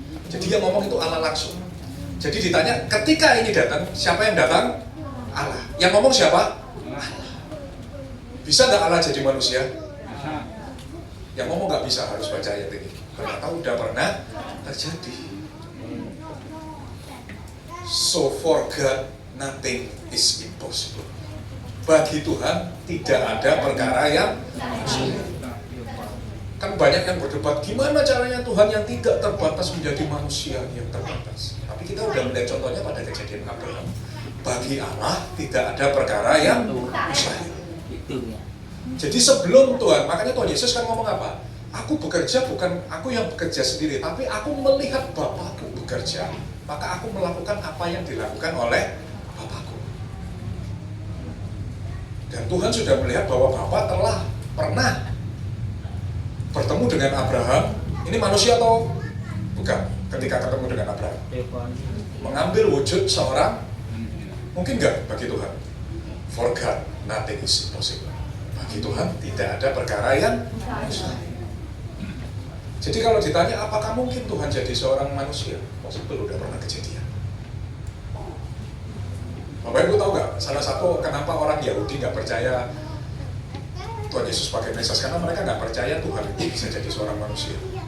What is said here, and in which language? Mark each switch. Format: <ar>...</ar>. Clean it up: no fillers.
<id>Jadi yang ngomong itu Allah langsung. Jadi ditanya ketika ini datang, siapa yang datang? Allah. Yang ngomong siapa? Allah. Bisa nggak Allah jadi manusia? Yang ngomong nggak bisa, harus baca ayat ini. Karena tahu udah pernah terjadi.</id> <en>So for God nothing is impossible.</en> <id>Bagi Tuhan tidak ada perkara yang sulit. Kan banyak yang berdebat gimana caranya Tuhan yang tidak terbatas menjadi manusia yang terbatas. Tapi kita udah melihat contohnya pada kejadian Abraham. Bagi Allah tidak ada perkara yang mustahil. Jadi sebelum Tuhan, makanya Tuhan Yesus kan ngomong apa? Aku bekerja bukan aku yang bekerja sendiri, tapi aku melihat Bapakku bekerja, maka aku melakukan apa yang dilakukan oleh Bapakku. Dan Tuhan sudah melihat bahwa Bapa telah pernah bertemu dengan Abraham. Ini manusia atau bukan? Ketika ketemu dengan Abraham, mengambil wujud seorang, mungkin nggak bagi Tuhan?</id> <en>For God, nothing is impossible.</en> <id>Bagi Tuhan tidak ada perkara yang mustahil. Jadi kalau ditanya apakah mungkin Tuhan jadi seorang manusia, possible, udah pernah kejadian. Bapak Ibu tahu nggak? Salah satu kenapa orang Yahudi nggak percaya Tuhan Yesus pakai Mesias, karena mereka nggak percaya Tuhan itu bisa jadi seorang manusia.</id>